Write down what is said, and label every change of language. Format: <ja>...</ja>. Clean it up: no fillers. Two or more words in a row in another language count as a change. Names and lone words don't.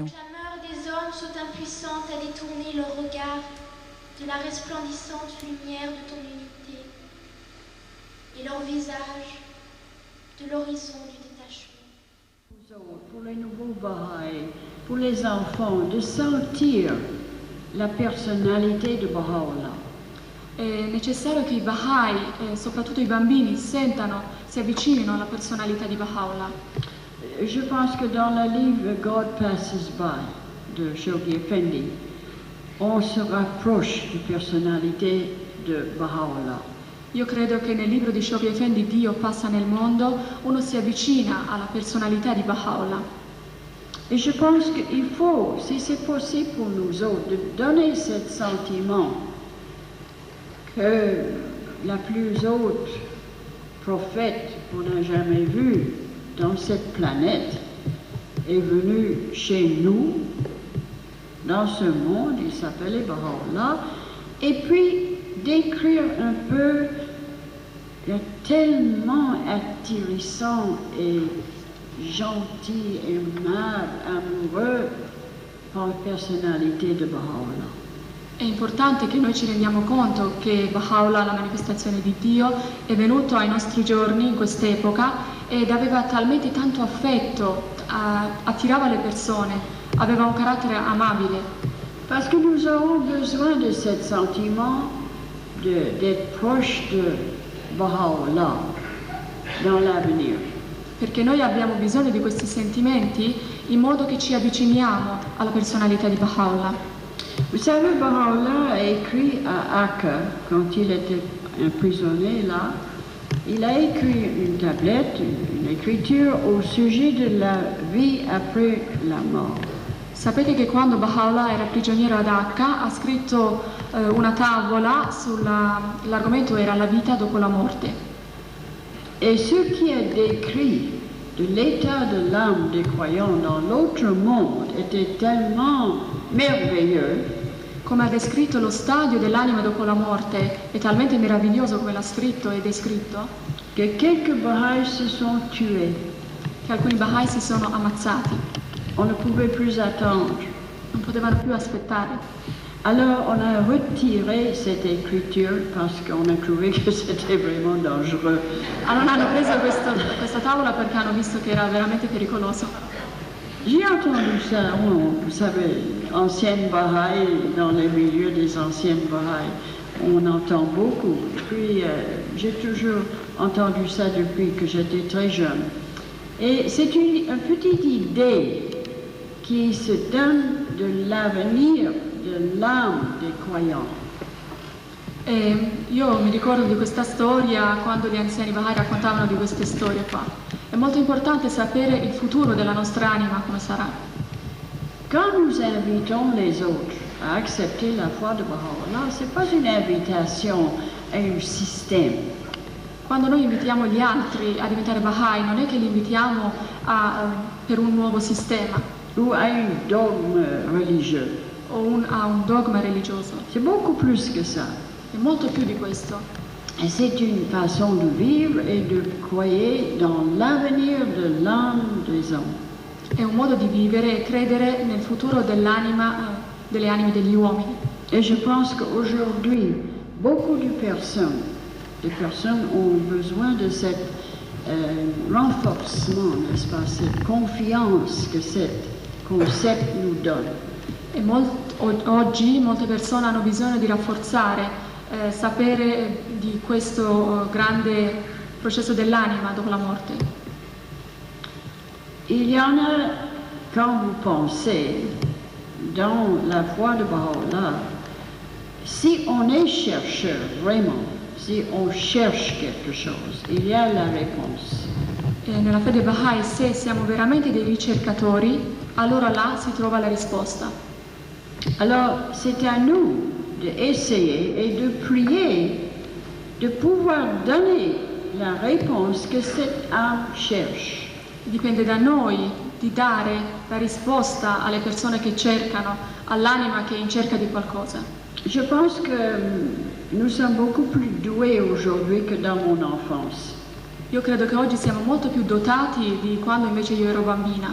<fr>Les clameurs des hommes sont impuissantes à détourner leur regard de la resplendissante lumière de ton unité et leur visage de l'horizon du détachement. Pour les nouveaux Bahá'í, pour les enfants, de sentir la personnalité de Baha'u'llah.</fr> <it>È necessario che i Bahá'í, soprattutto i bambini, sentano, si avvicinino alla personalità di Baha'u'llah.</it> <fr>Je pense que dans le livre God Passes By de Shoghi Effendi, on se rapproche de personnalité de Baha'u'llah.</fr> <it>Io credo che nel libro di Shoghi Effendi Dio passa nel mondo, uno si avvicina alla personalità di Baha'u'llah.</it> <fr>Et je pense qu'il faut, si c'est possible pour nous autres, de donner ce sentiment que la plus haute prophète qu'on n'a jamais vue dans cette planète est venue chez nous, dans ce monde, il s'appelait Baha'u'llah, et puis décrire un peu le tellement attirissant et gentil, aimable, amoureux par la personnalité de Baha'u'llah.</fr> <it>È importante che noi ci rendiamo conto che Baha'u'llah, la manifestazione di Dio, è venuto ai nostri giorni in quest'epoca ed aveva talmente tanto affetto, attirava le persone, aveva un carattere amabile.</it> <fr>Parce que nous aurons besoin de ce sentiment d'être proche de Baha'u'llah dans l'avenir.</fr> <it>Perché noi abbiamo bisogno di questi sentimenti in modo che ci avviciniamo alla personalità di Baha'u'llah.</it> <fr>Vous savez, Baha'u'llah a écrit à Akka, quand il était emprisonné là, il a écrit une tablette, une écriture au sujet de la vie après la mort.</fr> <it>Sapete che quando Baha'u'llah era prigioniero ad Akka ha scritto una tavola l'argomento era la vita dopo la morte.</it> <fr>Et ce qui est décrit de l'état de l'âme des croyants dans l'autre monde était tellement merveilleux.</fr> <it>Come ha descritto lo stadio dell'anima dopo la morte, è talmente meraviglioso come l'ha scritto e descritto,</it> <fr>che quelques Bahá'í se sont tués.</fr> <it>Che alcuni Bahá'í si sono ammazzati.</it> <fr>On ne pouvait plus attendre.</fr> <it>Non potevano più aspettare.</it> <fr>Alors on a retiré cette écriture parce qu'on a trouvé que c'était vraiment dangereux.</fr> <it>Allora hanno preso questa tavola perché hanno visto che era veramente pericoloso.</it> <fr>J'ai entendu ça, vous savez, anciennes Bahá'í, dans les milieux des anciennes Bahá'í, on entend beaucoup. Puis j'ai toujours entendu ça depuis que j'étais très jeune. Et c'est une petite idée qui se donne de l'avenir de l'âme des croyants.</fr> <it>E io mi ricordo di questa storia quando gli anziani Bahá'í raccontavano di queste storie qua. È molto importante sapere il futuro della nostra anima come sarà.</it> <fr>Quand nous invitons les autres à accepter la foi de Baha'u'llah, ce n'est pas une invitation à un système.</fr> <it>Quando noi invitiamo gli altri a diventare Bahá'í, non è che li invitiamo per un nuovo sistema.</it> <fr>Ou à un dogme religieux.</fr> <it>O a un dogma religioso.</it> <fr>C'est beaucoup plus que ça.</fr> <it>È molto più di questo.</it> <fr>Et c'est une façon de vivre et de croire dans l'avenir de l'âme des hommes.</fr> <it>È un modo di vivere e credere nel futuro dell'anima, delle anime degli uomini.</it> <fr>Et je pense qu'aujourd'hui, beaucoup de personnes ont besoin de cet renforcement, n'est-ce pas, cette confiance que cet concept nous donne.</fr> <it>E oggi molte persone hanno bisogno di rafforzare sapere di questo grande processo dell'anima dopo la morte.</it> <fr>Il y en a, quand vous pensez dans la foi de Baha'u'llah, si on est chercheur vraiment, si on cherche quelque chose, il y a la réponse.</fr> <it>E nella fede Bahá'í, se siamo veramente dei ricercatori, allora là si trova la risposta.</it> <fr>Alors c'est à nous d'essayer et de prier, de pouvoir donner la réponse que cette âme cherche.</fr> <it>Dipende da noi di dare la risposta alle persone che cercano, all'anima che è in cerca di qualcosa.</it> <fr>Je pense que Nous sommes beaucoup plus doués aujourd'hui que dans mon enfance.</fr> <it>Io credo che oggi siamo molto più dotati di quando invece io ero bambina.</it>